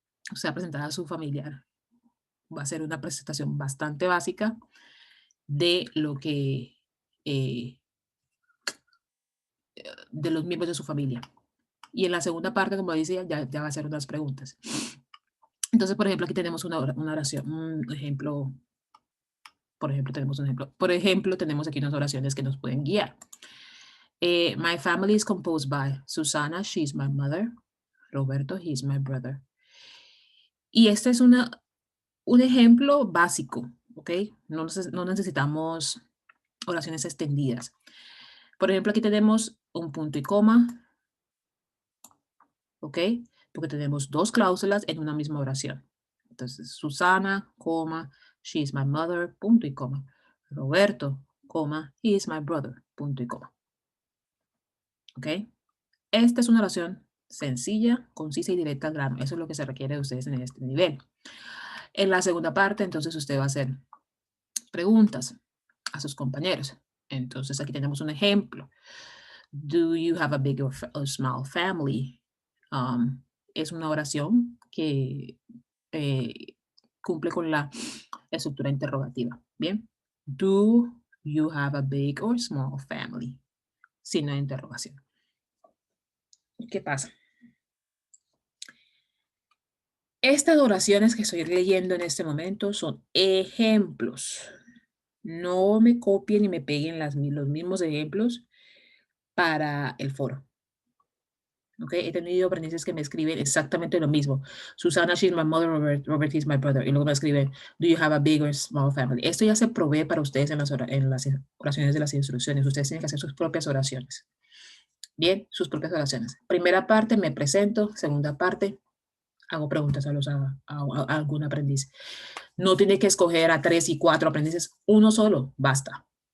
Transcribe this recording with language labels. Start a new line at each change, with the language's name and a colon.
Spanish: Usted va a presentar a su familiar. Va a ser una presentación bastante básica de lo que de los miembros de su familia. Y en la segunda parte, como decía, ya va a ser unas preguntas. Entonces, por ejemplo, aquí tenemos una oración, un ejemplo. Por ejemplo, tenemos un ejemplo. Por ejemplo, tenemos aquí unas oraciones que nos pueden guiar.
English: My family is composed by Susana, she's my mother.
Spanish: Roberto,
English: he's my brother.
Spanish: Y este es un ejemplo básico. ¿ok? No necesitamos oraciones extendidas. Por ejemplo, aquí tenemos un punto y coma, ¿ok? Porque tenemos dos cláusulas en una misma oración. Entonces, Susana, coma,
English: she is my mother,
Spanish: punto y coma. Roberto, coma,
English: he is my brother,
Spanish: punto y coma. ¿Ok? Esta es una oración sencilla, concisa y directa al grano. Eso es lo que se requiere de ustedes en este nivel. En la segunda parte, entonces, usted va a hacer preguntas a sus compañeros. Entonces, aquí tenemos un ejemplo.
English: Do you have a big or small family?
Spanish: Es una oración que cumple con la estructura interrogativa. Bien.
English: Do you have a big or small family?
Spanish: Signo de interrogación. ¿Qué pasa? Estas oraciones que estoy leyendo en este momento son ejemplos. No me copien ni me peguen los mismos ejemplos para el foro. Okay, he tenido aprendices que me escriben exactamente lo mismo.
English: Susana, she's my mother, Robert is my brother.
Spanish: Y luego me escriben,
English: do you have a big or small family?
Spanish: Esto ya se provee para ustedes en las oraciones de las instrucciones. Ustedes tienen que hacer sus propias oraciones. Bien, sus propias oraciones. Primera parte, me presento. Segunda parte, hago preguntas a algún aprendiz. No tiene que escoger a 3 y 4 aprendices. Uno solo, basta.